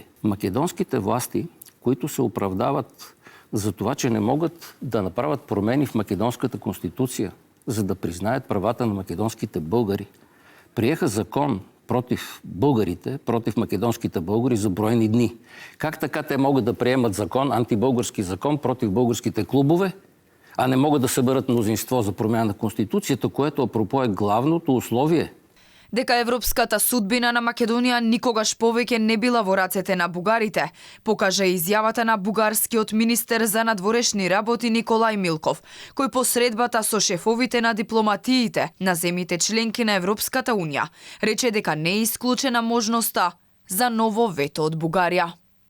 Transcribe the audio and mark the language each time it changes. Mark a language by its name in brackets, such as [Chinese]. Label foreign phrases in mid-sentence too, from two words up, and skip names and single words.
[Bulgarian] Македонските власти, които се оправдават за това, че не могат да направят промени в македонската конституция, за да признаят правата на македонските българи, приеха закон против българите, против македонските българи за броени дни. Как така те могат да приемат закон, антибългарски закон против българските клубове, а не могат да съберат мнозинство за промяна на Конституцията, което апропо е главното условие? [Macedonian] Дека европската судбина на Македонија никогаш повеќе не била во рацете на бугарите, покажа изјавата на бугарскиот министер за надворешни работи Николај Милков, кој посредбата со шефовите на дипломатиите на земите членки на Европската унија рече дека не е исклучена можноста за ново вето од Бугарија.